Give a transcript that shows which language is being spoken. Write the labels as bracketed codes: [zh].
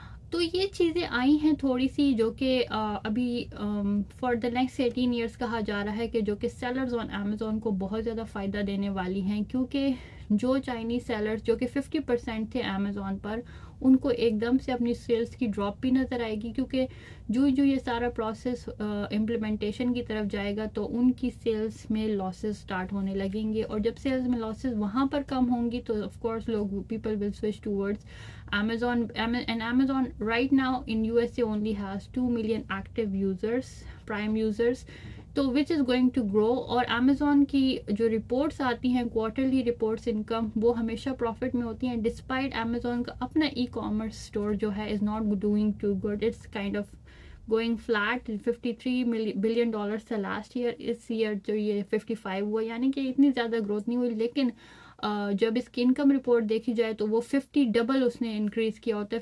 [ur] تو یہ چیزیں آئی ہیں تھوڑی سی جو کہ ابھی فار دا نیکسٹ 18 ایئرس کہا جا رہا ہے کہ جو کہ سیلرز آن امیزون کو بہت زیادہ فائدہ دینے والی ہیں، کیونکہ جو چائنیز سیلرز جو کہ 50% تھے امیزون پر، ان کو ایک دم سے اپنی سیلز کی ڈراپ بھی نظر آئے گی، کیونکہ جو یہ سارا پروسیس امپلیمنٹیشن کی طرف جائے گا تو ان کی سیلز میں لاسز سٹارٹ ہونے لگیں گے، اور جب سیلز میں لاسز وہاں پر کم ہوں گی تو of course [en] people will switch towards [ur] Amazon. [en] And Amazon right now in USA only has 2 million active users, prime users, تو which is going to grow. [ur] اور Amazon کی جو رپورٹس آتی ہیں کوارٹرلی رپورٹس انکم، وہ ہمیشہ پروفٹ میں ہوتی ہیں، ڈسپائٹ Amazon کا اپنا ای کامرس اسٹور جو ہے [en] is not doing too good. It's kind of going flat. [ur] $53 billion تھا لاسٹ ایئر. اس ایئر جو یہ 55 ہوا, یعنی کہ اتنی زیادہ گروتھ نہیں ہوئی, لیکن جب اس کی انکم رپورٹ دیکھی جائے تو وہ 50 ڈبل اس نے انکریز کیا ہوتا ہے.